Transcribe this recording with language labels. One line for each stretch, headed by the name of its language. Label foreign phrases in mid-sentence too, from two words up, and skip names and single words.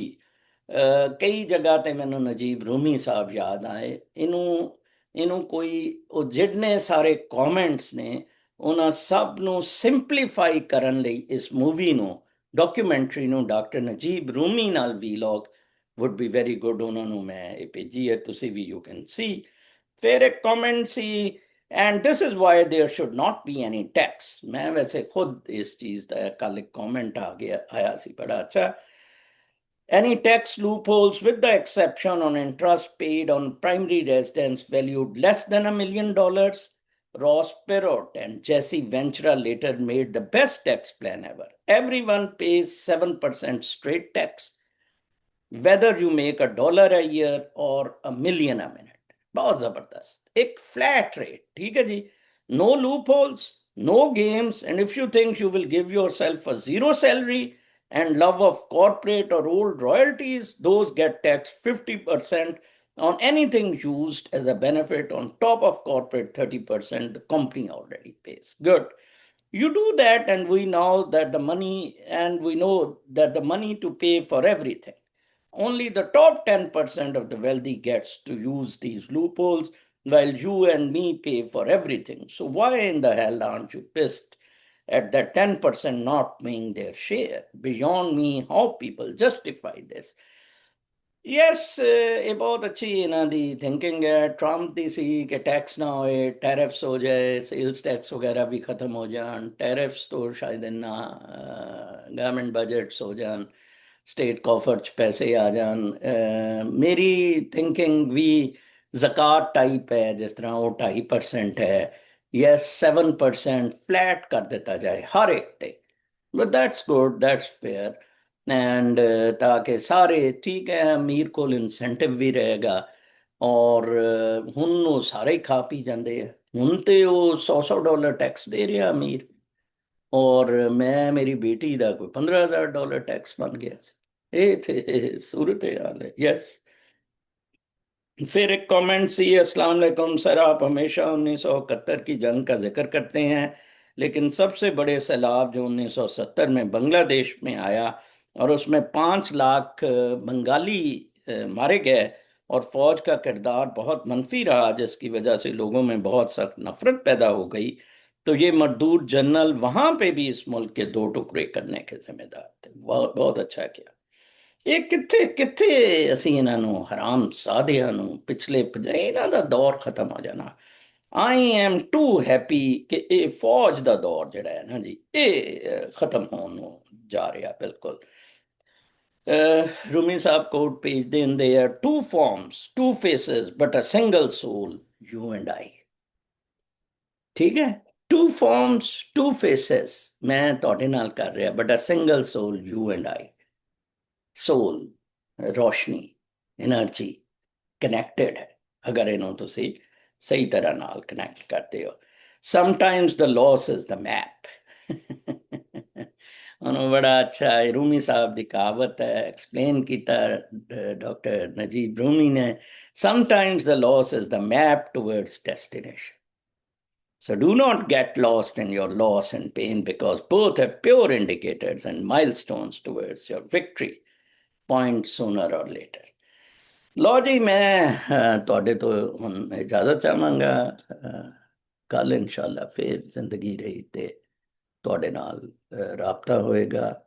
Punjabi: ਕਈ ਜਗ੍ਹਾ ਤੇ ਮੈਨੂੰ ਨਜੀਬ ਰੂਮੀ ਸਾਹਿਬ ਯਾਦ ਆਏ। ਇਹਨੂੰ ਕੋਈ ਉਹ ਜਿਹੜੇ ਸਾਰੇ ਕਮੈਂਟਸ ਨੇ, ਉਹਨਾਂ ਸਭ ਨੂੰ ਸਿੰਪਲੀਫਾਈ ਕਰਨ ਲਈ ਇਸ ਮੂਵੀ ਨੂੰ, ਡਾਕੂਮੈਂਟਰੀ ਨੂੰ, ਡਾਕਟਰ ਨਜੀਬ ਰੂਮੀ ਨਾਲ ਵੀਲੌਗ
English: would be very good,
Punjabi: ਉਹਨਾਂ ਨੂੰ ਮੈਂ ਇਹ ਭੇਜੀ ਹੈ, ਤੁਸੀਂ ਵੀ
English: you can see।
Punjabi: ਫਿਰ ਇੱਕ ਕਮੈਂਟ ਸੀ,
English: and this is why there should not be any tax।
Punjabi: ਮੈਂ ਵੈਸੇ ਖੁਦ ਇਸ ਚੀਜ਼ ਦਾ ਕੱਲ ਇੱਕ ਕਮੈਂਟ ਆ ਗਿਆ ਆਇਆ ਸੀ ਬੜਾ ਅੱਛਾ।
English: Any tax loopholes with the exception on interest paid on primary residence valued less than $1 million? Ross Perot and Jesse Ventura later made the best tax plan ever. Everyone pays 7% straight tax, whether you make $1 a year or $1 million a minute।
Urdu: بہت زبردست ایک
English: flat rate,
Urdu: ٹھیک ہے جی,
English: no loop holes, no games, and if you think you will give yourself a zero salary and love of corporate or old royalties, those get taxed 50% on anything used as a benefit on top of corporate 30% the company already pays। Good. You do that, and we know that the money, and we know that the money to pay for everything. Only the top 10% of the wealthy gets to use these loopholes, while you and me pay for everything. So why in the hell aren't you pissed at that 10% not paying their share? Beyond me how people justify this। Yes,
Punjabi: ਇਹ ਬਹੁਤ ਅੱਛੀ ਇਹਨਾਂ ਦੀ ਥਿੰਕਿੰਗ ਹੈ। ਟਰੰਪ ਦੀ ਸੀ ਕਿ ਟੈਕਸ ਨਾ ਹੋਏ, ਟੈਰਿਫਸ ਹੋ ਜਾਏ,
English: sales tax
Punjabi: ਵਗੈਰਾ ਵੀ ਖਤਮ ਹੋ ਜਾਣ, ਟੈਰਿਫਸ ਤੋਂ ਸ਼ਾਇਦ ਇੰਨਾ
English: government budgets
Punjabi: ਹੋ ਜਾਣ, ਸਟੇਟ ਕਾਫਰ 'ਚ ਪੈਸੇ ਆ ਜਾਣ। ਮੇਰੀ ਥਿੰਕਿੰਗ ਵੀ ਜ਼ਕਾਤ ਟਾਈਪ ਹੈ, ਜਿਸ ਤਰ੍ਹਾਂ ਉਹ 2.5% ਹੈ, ਯੈਸ 7% ਫਲੈਟ ਕਰ ਦਿੱਤਾ ਜਾਏ ਹਰ ਇੱਕ ਤੇ।
English: but that's good, that's fair.
Urdu: اینڈ تاکہ سارے ٹھیک ہے، امیر کو انسینٹو بھی رہے گا.
Punjabi: और ਹੁਣ ਉਹ ਸਾਰੇ ਹੀ ਖਾ ਪੀ ਜਾਂਦੇ ਆ। ਹੁਣ ਤੇ ਉਹ $100 ਟੈਕਸ ਦੇ ਰਿਹਾ ਅਮੀਰ, ਔਰ ਮੈਂ ਮੇਰੀ ਬੇਟੀ ਦਾ ਕੋਈ $15,000
Urdu: ٹیکس بن گیا. یہ تھے صورت حال ہے۔ یس. پھر ایک کمنٹ سی، السلام علیکم سر، آپ ہمیشہ 1971 کی جنگ کا ذکر کرتے ہیں، لیکن سب سے بڑے سیلاب جو 1970 میں بنگلہ دیش میں آیا اور اس میں 5 لاکھ بنگالی مارے گئے، اور فوج کا کردار بہت منفی رہا، جس کی وجہ سے لوگوں میں بہت سخت نفرت پیدا ہو گئی. تو یہ مردود جنرل وہاں پہ بھی اس ملک کے 2 ٹکڑے کرنے کے ذمہ دار تھے. بہت بہت اچھا کیا.
Punjabi: ਇਹ ਕਿੱਥੇ ਕਿੱਥੇ ਅਸੀਂ ਇਹਨਾਂ ਨੂੰ ਹਰਾਮ ਸਾਧਿਆਂ ਨੂੰ ਪਿਛਲੇ ਇਹਨਾਂ ਦਾ ਦੌਰ ਖਤਮ ਹੋ ਜਾਣਾ।
English: I am too happy
Punjabi: ਕਿ ਇਹ ਫੌਜ ਦਾ ਦੌਰ ਜਿਹੜਾ ਹੈ ਨਾ ਜੀ, ਇਹ ਖਤਮ ਹੋਣ ਨੂੰ ਜਾ ਰਿਹਾ ਬਿਲਕੁਲ। ਰੂਮੀ ਸਾਹਿਬ ਕੋਟ ਭੇਜਦੇ ਹੁੰਦੇ ਆ,
English: 2 forms 2 faces but a single soul, you and I।
Punjabi: ਠੀਕ ਹੈ,
English: 2 forms 2 faces
Punjabi: ਮੈਂ ਤੁਹਾਡੇ ਨਾਲ ਕਰ ਰਿਹਾ,
English: but a single soul, you and I। सोल,
Punjabi: ਰੋਸ਼ਨੀ,
English: energy connected
Punjabi: ਹੈ ਅਗਰ ਇਨ੍ਹੋਂ ਤੁਸੀ ਸਹੀ ਤਰ੍ਹਾਂ ਨਾਲ ਕਨੈਕਟ ਕਰਤੇ ਹੋ।
English: sometimes the loss is the map.
Urdu: انہوں نے بڑا اچھا رومی صاحب کی کہاوت ہے ایکسپلین کیا ڈاکٹر نجیب رومی نے,
English: sometimes the loss is the map towards destination. So do not get lost in your loss and pain, because both have pure indicators and milestones towards your victory point sooner or later।
Punjabi: ਲਓ ਜੀ, ਮੈਂ ਤੁਹਾਡੇ ਤੋਂ ਹੁਣ ਇਜਾਜ਼ਤ ਚਾਹਾਂਗਾ। ਕੱਲ ਇਨਸ਼ਾਅੱਲਾ ਫਿਰ ਜ਼ਿੰਦਗੀ ਰਹੀ ਤੇ ਤੁਹਾਡੇ ਨਾਲ ਰਾਬਤਾ ਹੋਏਗਾ।